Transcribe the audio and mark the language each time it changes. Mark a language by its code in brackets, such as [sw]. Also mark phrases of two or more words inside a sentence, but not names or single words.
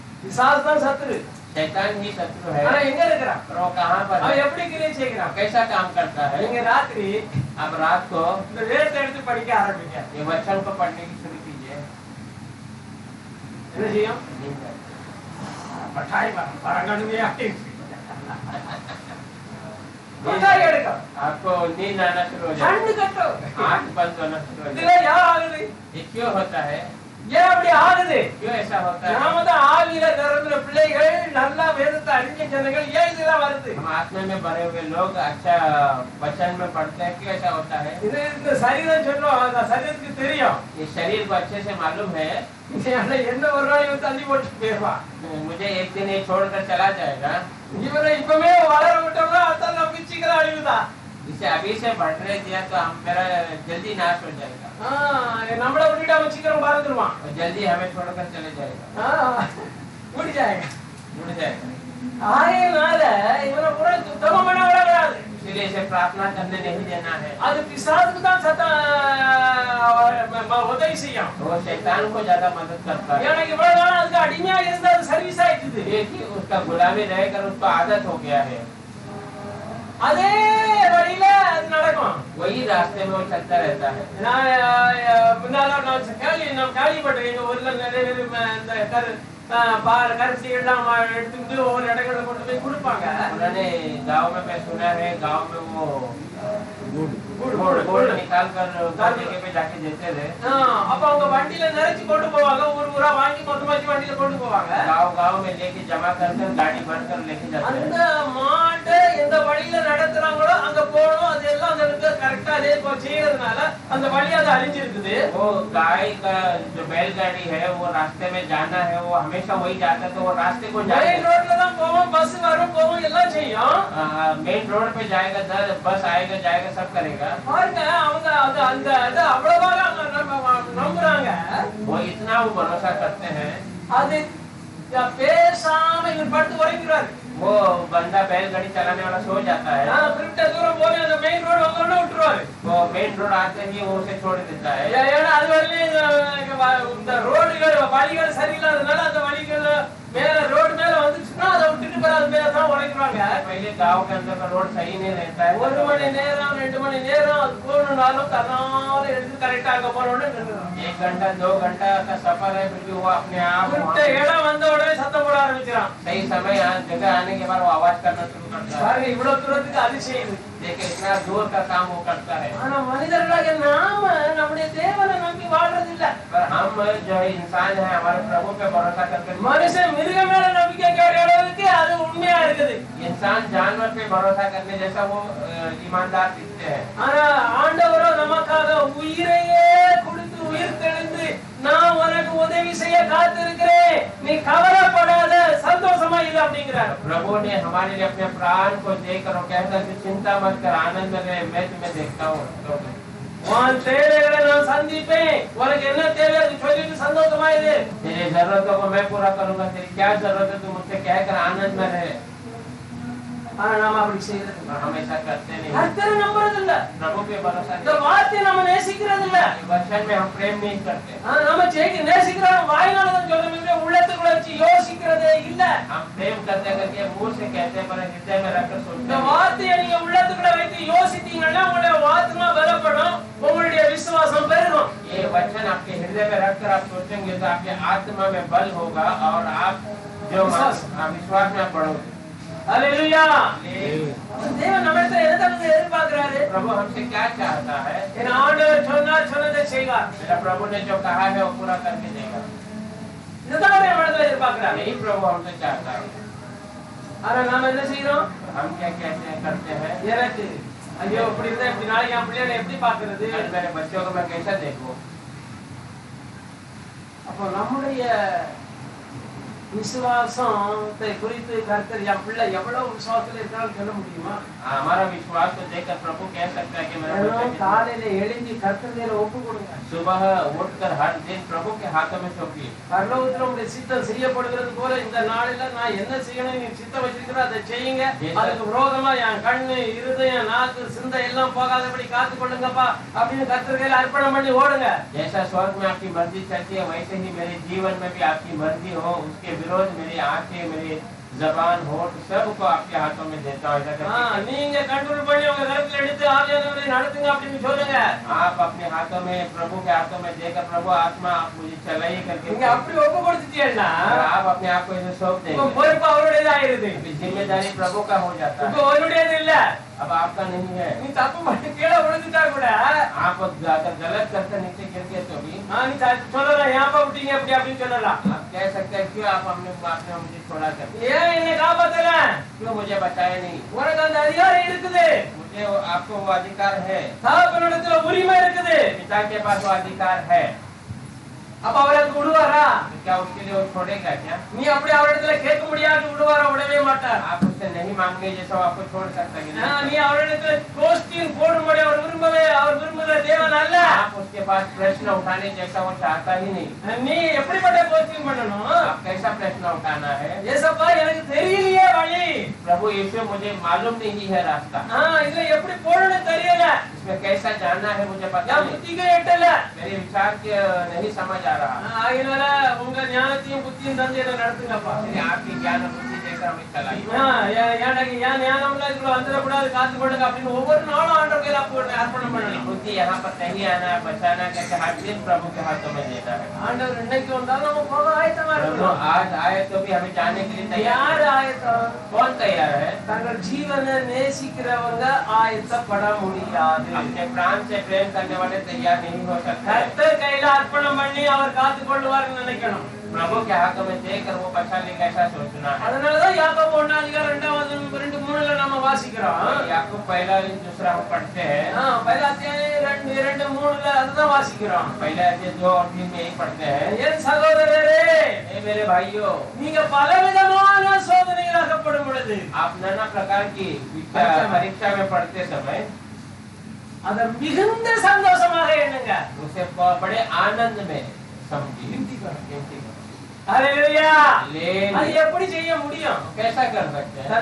[ta] பிசாசு தான் சத்துரு. [hi] शैतान ही शत्रु है। [ta] ஆனா எங்க இருக்கிறான்? [hi] और वो कहाँ पर [ta] அவன் [hi] है? [ta] எப்படி கிரியை செய்கிறான்? [hi] कैसा काम करता है? [ta] நீங்க ராத்திரி [hi] अब रात को [ta] இந்த வேதத்தை எடுத்து படிக்க ஆரம்பிங்க. [hi] ये वचन को पढ़ने की शुरू कीजिए। [ta] என்ன செய்யும்? [hi] नींद है। [ta] பட்டாய் வரங்கணுமே அப்படி பட்டாய் எடுக்கும். [hi] आपको नींद आना शुरू हो जाए, [ta] கண்ணு கட்டும். [hi] आंख बंद होना शुरू हो [ta] இதுல [hi] जाए। [ta] யார் ஆகுது? [hi] ये क्यों होता है? [ta] ஏன் அப்படி ஆகுது? [hi] क्यों ऐसा होता है? [ta] நாம தான் ஆவியில நிரம்பின பிள்ளைகள், நல்லா வேதத்தை அறிஞ்ச ஜனங்கள், ஏன் இதெல்லாம் வருது? [hi] हम आत्मा में भरे हुए लोग अच्छा वचन में पढ़ते हैं, क्यों ऐसा होता है? [ta] இது இந்த சரீரம் சொல்லும், அந்த சரீரத்துக்கு தெரியும். [hi] ये शरीर को अच्छे से मालूम है, [ta] ஆனா என்ன ஒரு நாள் இவன் தள்ளி போட்டு போயிடுவான். [hi] मुझे एक दिन ये छोड़कर चला जाएगा। [ta] இவனை இப்பவே வளர விட்டோம்னா அதான் நம்ம சீக்கிரம் அழிவுதான். [hi] इसे अभी से बढ़ने दिया तो हम मेरा जल्दी नाश हो जाएगा [ta] நம்மளை விட்டுட்டு அவன் சீக்கிரம் பறந்துருவான். [hi] और जल्दी हमें छोड़कर चले जाएगा, [ta] முடிஞ்சாங்க. [hi] उड़ जाएगा। [ta] ஆகையினால இவனை கூட சுத்தம் பண்ண விடக்கூடாது. [hi] इसलिए इसे प्रार्थना करने नहीं देना है। [ta] அது பிசாசுக்கு தான் உதவி செய்யும். [hi] तो वो शैतान को ज्यादा मदद करता है, [ta] எனக்கு இவ்வளவு நாள் அதுக்கு அடிமையா இருந்தா அது சர்வீஸ் ஆயிடுது. [hi] क्योंकि उसका गुलामी रहकर उसको आदत हो गया है। [ta] அதே வழியில அது நடக்கும். [hi] वही रास्ते में वो चलता रहता है। [ta] நான் முன்னால நான் கேள்விப்பட்டேன், எங்க ஊர்ல நிறைய பேர் இந்த கரிசி எல்லாம் எடுத்துட்டு ஒவ்வொரு இடங்கள்ல கொண்டு போய் கொடுப்பாங்க. [hi] उन्होंने गांव में मैं सुना है, गांव में वो गुड़ निकाल कर जगह पे जाके देते थे। [ta] அப்ப அவங்க வண்டியில நிறைச்சு கொண்டு போவாங்க, ஊர் ஊரா வாங்கி மொத்தமாச்சு வண்டியில கொண்டு போவாங்க. [hi] गांव में लेके जमा कर गाड़ी भर कर लेके जाते [ta] அந்த [hi] हैं। [ta] மாட்டை எந்த வழியில நடத்துறாங்களோ அங்க போகணும். அது எல்லாம் அந்த கரெக்டா அதே செய்யறதுனால அந்த வழி அது அழிஞ்சிருக்குது. [hi] वो गाय का जो बैलगाड़ी है वो रास्ते में जाना है, वो हमेशा वही जाता है, तो वो रास्ते को [en] main roadla [ta] தான் போவோம், பஸ் வரும் போவோம், எல்லாம் செய்யும். [en] main road [hi] पे जाएगा, बस आएगा जाएगा सब करेगा। [ta] பாருங்க, அவங்க அது அந்த அது அவ்வளவா நம்புறாங்க. [hi] वो इतना वो भरोसा करते हैं। [ta] அது பேசாம இவர் படுத்து உறங்கிறாரு. [hi] वो बंदा बैलगाड़ी चलाने वाला सो जाता है, [ta] குறிப்பிட்ட தூரம் போய் அந்த [en] main road [ta] வந்தோடனே விட்டுருவாரு. [hi] वो [en] main road [hi] आते ही वो उसे छोड़ देता है। [ta] ஏன்னா அது வரையிலும் இந்த ரோடுகள் வழிகள் சரியில்லாதனால அந்த வழிகள் மேல ரோடு மேல வந்துச்சுன்னா அதை விட்டுட்டு போய் அது மேல தான் உழைக்கிறாங்க. [hi] पहले गांव के अंदर का रोड सही नहीं रहता है, [ta] 1 மணி நேரம் 2 மணி நேரம் அது போகணும்னாலும் தன்னால எடுத்து கரெக்டா அங்க போனோடனே நின்றுடும். [hi] 1 घंटा 2 घंटा का सफर है, फिर भी वो अपने आप [ta] குறிப்பிட்ட இடம் வந்த உடனே சத்தம் போட ஆரம்பிச்சிடான். [hi] सही समय जगह आने के बाद वो आवाज करना शुरू करता है। [ta] பாருங்க, இவ்வளவு தூரத்துக்கு அது செய்யுது. [hi] देखिए इतना दूर का काम वो करता है। [ta] ஆனா மனிதர்களாக நாம நம்முடைய தேவனை நம்பி வாழ்றது இல்ல. [hi] पर हम जो है इंसान है, हमारे प्रभु पे भरोसा करके [ta] மனுஷன் மிருக மேல நம்பிக்கை கேட்கிற அளவுக்கு அது உண்மையா இருக்குது. [hi] इंसान जानवर पे भरोसा करने जैसा वो ईमानदार दिखते हैं। [ta] ஆனா ஆண்டவரோ நமக்காக உயிரையே கொடுத்து உயிர் தெளிந்து நான் உனக்கு உதவி செய்ய காத்திருக்கிறேன், நீ கவலைப்படாத, சந்தோஷமா இரு அப்படிங்கிறார். [hi] प्रभु ने हमारे लिए अपने प्राण को देकर और कहता है चिंता मत कर, आनंद रहे, मैं तुम्हें देखता हूँ। [ta] உன் தேவைகளை நான் சந்திப்பேன், உனக்கு என்ன தேவை அது சொல்லிட்டு சந்தோஷமா இரு. [hi] तेरी जरूरतों को मैं पूरा करूंगा, तेरी क्या जरूरत है तू मुझसे कहकर आनंद में रहे। [ta] ஆனா நாம அப்படி செய்யறது [hi] और हमेशा करते नहीं, [ta] கர்த்தரை நம்புறது இல்ல. [hi] प्रभु पे भरोसा [ta] இந்த [hi] नहीं, [ta] வார்த்தையை நம்ம நேசிக்கிறது இல்ல. [hi] वचन में हम प्रेम नहीं करते। [ta] நம்ம நேசிக்கிறோம் வாயினால தான் சொல்றோம், உள்ளத்துக்குள்ள வச்சு யோசிக்கிறதே இல்ல. [hi] हम प्रेम करते करके मुंह से कहते हैं पर हृदय में रखकर सोचते [ta] இந்த [hi] हैं। [ta] வார்த்தையை நீங்க உள்ளத்துக்குள்ள வைத்து யோசித்தீங்கன்னா உங்களுடைய ஆத்மா பலப்படும், உங்களுடைய விசுவாசம் பெருகும். [hi] ये वचन आपके हृदय में रखकर आप सोचेंगे तो आपके आत्मा में बल होगा और आप जो विश्वास में बढ़ोगे। हालेलुया। [ta] தேவன் நம்மிடத்தில் எதை எதிர்பார்க்கிறாரு? [hi] प्रभु हमसे क्या चाहता है? [ta] என் ஆண்டவர் சொன்னார், சொன்னதை செய்வார். [hi] मेरा प्रभु ने जो कहा है वो पूरा करके देगा। [ta] இதுதான் அவர் நம்மிடத்தில் எதிர்பார்க்கிறார். [hi] यही प्रभु हमसे चाहता है। [ta] ஆனா நாம என்ன செய்யறோம்? [hi] हम क्या कहते हैं करते हैं, [ta] எனக்கு ஐயோ இப்படி இருந்தா இப்படி நாளைக்கு என் பிள்ளைகளை எப்படி பாக்குறது? [hi] आज मेरे बच्चों को मैं कैसा देखूं? [ta] அப்போ நம்முடைய விசுவாசத்தை குறித்து கர்த்தர் என் பிள்ளை எவ்வளவு விசுவாசத்துல இருக்கான்னு சொல்ல முடியுமா? [hi] हमारा विश्वास को देखकर प्रभु कह सकता है कि मेरा बच्चा कितना- [ta] காலையில எழுந்தி கர்த்தர் மேல ஒப்பு கொடுங்க. [hi] सुबह उठकर हर दिन प्रभु के हाथों में सौंपिए। [ta] பரலோகத்துல உங்களுடைய சித்தம் செய்யப்படுகிறது போல இந்த நாளில நான் என்ன செய்யணும் நீ சித்தம் வச்சிருக்கிற அதை செய்யுங்க. அதுக்கு விரோதமா என் கண்ணு இருதயம் நாக்கு சிந்தை எல்லாம் போகாதபடி காத்து கொள்ளுங்கப்பா அப்படின்னு கர்த்தர் கையில அர்ப்பணம் பண்ணி ஓடுங்க. [hi] जैसा स्वर्ग में आपकी मर्जी चलती है वैसे ही मेरे जीवन में भी आपकी मर्जी हो, उसके विरोध मेरी आंखें मेरे जबान होठ सबको आपके हाथों में देता हूँ, ऐसा करके [ta] நீங்க कंट्रोल பண்ணி உங்க கரத்துல எடுத்து ஆவியானவரை நடத்துங்க அப்படின்னு சொல்லுங்க. [hi] आप अपने हाथों में, प्रभु के हाथों में देकर, प्रभु आत्मा आप मुझे चलाइए करके [ta] நீங்க அப்படி ஒப்பு கொடுத்துட்டீங்கன்னா [hi] अगर आप अपने आप को ऐसे सौंप [ta] உங்க [hi] देंगे, [ta] பொறுப்பு அவருடையதா ஆயிருது. [hi] जिम्मेदारी प्रभु का हो जाता [ta] இப்ப [hi] है, [ta] அவருடையது இல்ல. [hi] अब आपका नहीं है। [ta] நீ தப்பு பண்ணி கீழே விழுந்துட்டா கூட [hi] आप अगर गलत करके नीचे गिर गए तो भी [ta] நீ சொல்லலாம் ஏன்பா விட்டீங்க அப்படி அப்படின்னு சொல்லலாம். [hi] आप कह सकते हैं क्यों आपने मुझे छोड़ा कर, [ta] ஏன் என்னை காப்பாத்தல? [hi] क्यों मुझे बचाया नहीं। [ta] உனக்கு அந்த அதிகாரம் இருக்குது, [hi] मुझे आपको वो अधिकार है, [ta] தகப்பனிடத்துல உரிமை இருக்குது. [hi] पिता के पास वो अधिकार है, [ta] அப்ப அவர் அதுக்கு விடுவாரா? [hi] तो क्या उसके लिए वो छोड़ेगा क्या? [ta] நீ அப்படி அவரிடத்துல கேட்க முடியாது, விடுவாரா? விடவே மாட்டார். [hi] आप उससे नहीं मांगे जैसा वो आपको छोड़ सकता है [ta] நீ அவரிடத்துல கோஸ்டின் போடும்படி அவர் விரும்புகிற தேவன் அல்ல. [hi] आप उसके पास प्रश्न उठाने जैसा वो चाहता ही नहीं। [ta] நீ எப்படிப்பட்ட கோஸ்டின் பண்ணணும்? [hi] आप कैसा प्रश्न उठाना है? [ta] ஏசப்பா எனக்கு தெரியலையே வழி, [hi] प्रभु यीशु मुझे मालूम नहीं है रास्ता, [ta] இதுல எப்படி போடணும் தெரியல, [hi] इसमें कैसा जाना है मुझे पता [ta] என் [hi] नहीं, [ta] புத்திக்கு எட்டல. [hi] मेरे विचार के नहीं समझ आ रहा। [ta] ஆகினால உங்க ஞானத்தையும் புத்தியும் தந்து என்ன நடத்துங்கப்பா. [hi] इसलिए आपकी ज्ञान और बुद्धि जैसा हमें चलाइए। [ta] ஏன் ஞானம்ல இதுக்குள்ள வந்துடக்கூடாது, காத்து போடுங்க அப்படின்னு ஒவ்வொரு நாளும் ஆண்டவர் கையில அர்ப்பணம் பண்ணணும். [hi] बुद्धि यहाँ पर नहीं आना है, बचाना करके हर दिन प्रभु के हाथों में देना है। [ta] ஆண்டவர் இன்னைக்கு வந்தாலும் நம்ம போக ஆயத்தமா [hi] प्रभु [ta] இருக்கணும். [hi] आज आए तो भी हमें जाने के लिए तैयार [ta] யார் ஆயத்தம்? [hi] कौन तैयार है? [ta] தங்கள் ஜீவனை நேசிக்கிறவங்க ஆயத்தப்பட முடியாது. [hi] अपने प्राण से प्रेम करने वाले तैयार नहीं हो सकते। [ta] கர்த்தர் கையில அர்ப்பணம் பண்ணி அவர் காத்து கொள்வார்னு நினைக்கணும். [hi] प्रभु के हाथों में देकर वो बचा लेगा ऐसा सोचना है। [ta] அதனாலதான் யாக்கோபு 1:2 நம்ம வாசிக்கிறோம். [hi] याकूब पहला दूसरा हम पढ़ते हैं, [ta] பைலா அத்தியாயம் 2:3 அதுதான் வாசிக்கிறோம். [hi] पहला अध्याय 2 और 3 में यही पढ़ते हैं। [ta] என் சகோதரரே, [hi] ए मेरे भाइयों, [ta] நீங்க பலவிதமான சோதனைகள் அகப்படும் பொழுது [hi] आप नाना प्रकार की परीक्षा में पढ़ते समय [ta] அதை மிகுந்த சந்தோஷமாக எண்ணுங்க. [hi] उसे बड़े आनंद में समझिए। गिनती करो। [ta] ஹalleluya. [hi] लेकिन [ta] அது எப்படி செய்ய முடியும்? [hi] कैसा कर सकते हैं?